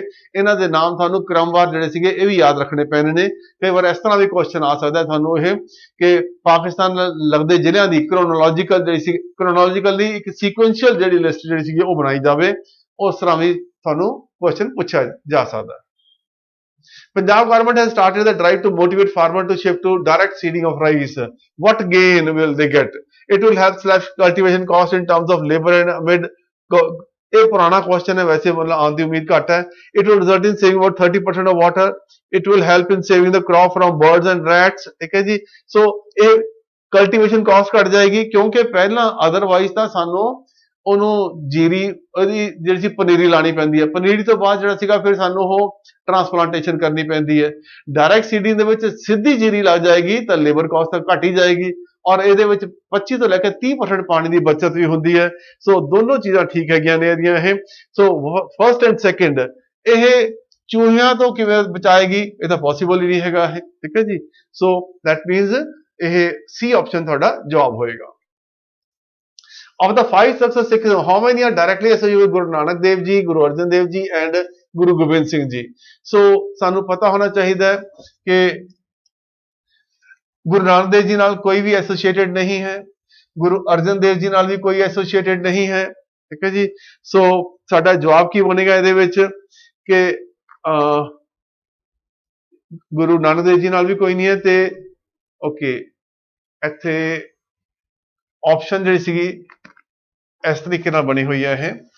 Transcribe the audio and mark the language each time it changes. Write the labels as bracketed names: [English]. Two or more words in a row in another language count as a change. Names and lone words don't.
[Punjabi] ਇਹਨਾਂ ਦੇ ਨਾਮ ਤੁਹਾਨੂੰ ਕ੍ਰਮਵਾਰ ਜਿਹੜੇ ਸੀਗੇ ਇਹ ਵੀ ਯਾਦ ਰੱਖਣੇ ਪੈਣੇ ਨੇ। ਕਈ ਵਾਰ ਇਸ ਤਰ੍ਹਾਂ ਵੀ ਕੁਐਸਚਨ ਆ ਸਕਦਾ ਤੁਹਾਨੂੰ ਇਹ ਕਿ ਪਾਕਿਸਤਾਨ ਲੱਗਦੇ ਜ਼ਿਲ੍ਹਿਆਂ ਦੀ ਕ੍ਰੋਨੋਲੋਜੀਕਲ ਜਿਹੜੀ ਸੀ, ਕ੍ਰੋਨੋਲੋਜੀਕਲ ਨਹੀਂ ਇੱਕ ਸੀਕੁਐਂਸ਼ੀਅਲ ਜਿਹੜੀ ਲਿਸਟ ਜਿਹੜੀ ਸੀਗੀ ਉਹ ਬਣਾਈ ਜਾਵੇ, ਉਸ ਤਰ੍ਹਾਂ ਵੀ ਤੁਹਾਨੂੰ ਕੁਐਸਚਨ ਪੁੱਛਿਆ ਜਾ ਸਕਦਾ। [English] Punjab government has started the drive to motivate farmers to shift to direct seeding of rice. What gain will they get? It will help slash cultivation cost in terms of labor and amid [Punjabi] ਇਹ ਪੁਰਾਣਾ ਕੁਐਸਚਨ ਹੈ, ਵੈਸੇ ਮਤਲਬ ਆਉਣ ਦੀ ਉਮੀਦ ਘੱਟ ਹੈ। [English] It will result in saving about 30% of water. It will help in saving the crop from birds and rats, [Punjabi] ਠੀਕ ਹੈ ਜੀ। ਸੋ ਇਹ [English] cultivation cost [Punjabi] ਘਟ ਜਾਏਗੀ, ਕਿਉਂਕਿ ਪਹਿਲਾਂ ਅਦਰਵਾਈਜ਼ ਤਾਂ ਸਾਨੂੰ ਉਹਨੂੰ ਜੀਰੀ ਉਹਦੀ ਜਿਹੜੀ ਸੀ ਪਨੀਰੀ ਲਾਣੀ ਪੈਂਦੀ ਹੈ, ਪਨੀਰੀ ਤੋਂ ਬਾਅਦ ਜਿਹੜਾ ਸੀਗਾ ਫਿਰ ਸਾਨੂੰ ਉਹ ਟਰਾਂਸਪਲਾਂਟੇਸ਼ਨ ਕਰਨੀ ਪੈਂਦੀ ਹੈ। [English] direct seeding [Punjabi] ਦੇ ਵਿੱਚ ਸਿੱਧੀ ਜੀਰੀ ਲੱਗ ਜਾਏਗੀ ਤਾਂ [English] labor cost [Punjabi] ਤਾਂ ਘਟ ਹੀ ਜਾਏਗੀ, ਔਰ ਇਹਦੇ ਵਿੱਚ 25 ਤੋਂ ਲੈ ਕੇ 30% ਪਾਣੀ ਦੀ ਬਚਤ ਵੀ ਹੁੰਦੀ ਹੈ। ਸੋ ਦੋਨੋਂ ਚੀਜ਼ਾਂ ਠੀਕ ਹੈਗੀਆਂ ਨੇ ਇਹਦੀਆਂ ਇਹ। ਸੋ [English] first and second [Punjabi] ਇਹ ਚੂਹਿਆਂ ਤੋਂ ਕਿਵੇਂ ਬਚਾਏਗੀ? ਇਹ ਤਾਂ ਪੋਸੀਬਲ ਹੀ ਨਹੀਂ ਹੈਗਾ ਇਹ, ਠੀਕ ਹੈ ਜੀ। ਸੋ [English] that means [Punjabi] ਇਹ ਸੀ ਆਪਸ਼ਨ ਤੁਹਾਡਾ ਜਵਾਬ ਹੋਏਗਾ। [English] Of the 5 successive Sikhs, how many are directly associated with Guru Nanak Dev Ji, Guru Arjan Dev Ji and Guru Gobind Singh Ji? [Punjabi] So ਸਾਨੂੰ ਪਤਾ ਹੋਣਾ ਚਾਹੀਦਾ ਹੈ ਕਿ ਗੁਰੂ ਨਾਨਕ ਦੇਵ ਜੀ ਨਾਲ ਕੋਈ ਵੀ ਐਸੋਸੀਏਟਡ ਨਹੀਂ ਹੈ, ਗੁਰੂ ਅਰਜਨ ਦੇਵ ਜੀ ਨਾਲ ਵੀ ਕੋਈ ਐਸੋਸੀਏਟਡ ਨਹੀਂ ਹੈ, ਠੀਕ ਹੈ ਜੀ। ਸੋ ਸਾਡਾ ਜਵਾਬ ਕੀ ਬਣੇਗਾ ਇਹਦੇ ਵਿੱਚ ਕਿ ਗੁਰੂ ਨਾਨਕ ਦੇਵ ਜੀ ਨਾਲ ਵੀ ਕੋਈ ਨਹੀਂ ਹੈ ਤੇ ਓਕੇ ਇੱਥੇ ਆਪਸ਼ਨ ਜਿਹੜੀ ਸੀਗੀ ਇਸ ਤਰੀਕੇ ਨਾਲ ਬਣੀ ਹੋਈ ਹੈ ਇਹ।